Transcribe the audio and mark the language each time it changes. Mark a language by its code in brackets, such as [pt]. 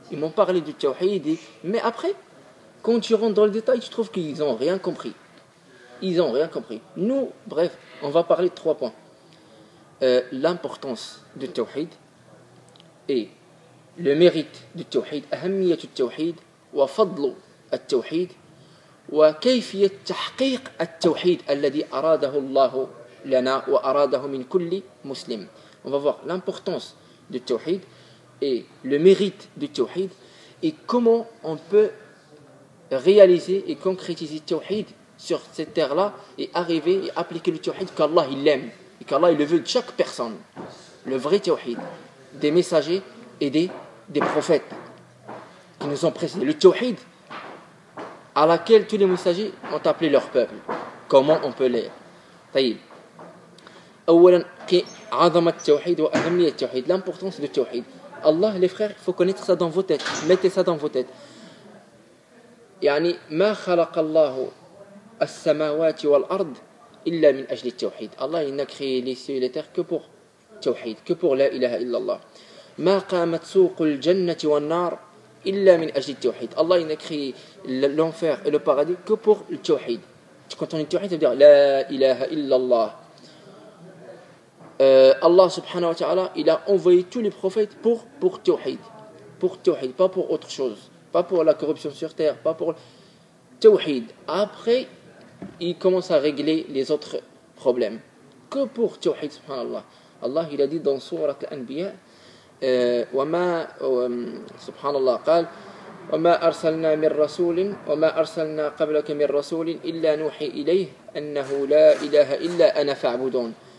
[fr] Ils m'ont parlé du tawhid. Mais après, quand tu rentres dans le détail, tu trouves qu'ils n'ont rien compris. Ils n'ont rien compris. Nous, bref, on va parler de 3 points. L'importance du tawhid et le mérite du tawhid. [ar] أهمية التوحيد وفضل التوحيد وكيفية تحقيق التوحيد الذي أراده الله لنا وأراده من كل مسلم. [fr] On va voir l'importance du tawhid et le mérite du tawhid et comment on peut réaliser et concrétiser le tawhid sur cette terre-là et arriver et appliquer le tawhid qu'Allah il l'aime et qu'Allah il le veut de chaque personne. Le vrai tawhid des messagers et des prophètes qui nous ont précédés. Le tawhid à laquelle tous les messagers ont appelé leur peuple. Comment on peut l'aider. طيب. [ar] أولا عظمة التوحيد وأهمية التوحيد. [fr] L'importance du tawhid. Allah, les frères, il faut connaître ça dans vos têtes. Mettez ça dans vos têtes. [ar] يعني ما خلق الله السماوات والأرض إلا من أجل التوحيد. [fr] Allah, il n'a créé les cieux et les terres que pour tawhid, que pour la ilaha illallah. [ar] ما قامت سوق الجنة والنار إلا من أجل التوحيد. [fr] Allah, il n'a créé l'enfer et le paradis que pour le tawhid. Quand on dit tawhid, ça veut dire la ilaha illallah. Allah subhanahu wa ta'ala, il a envoyé tous les prophètes pour tawhid. Pour tawhid, pas pour autre chose. Pas pour la corruption sur terre, pas pour tawhid. Après, il commence à régler les autres problèmes. Que pour tawhid, subhanallah. Allah, il a dit dans Surat Al-Anbiya, [ar] وما سبحان الله قال وما أرسلنا من رسول وما أرسلنا قبلك من رسول إلا نوحي إليه أنه لا إله إلا أنا فاعبدون.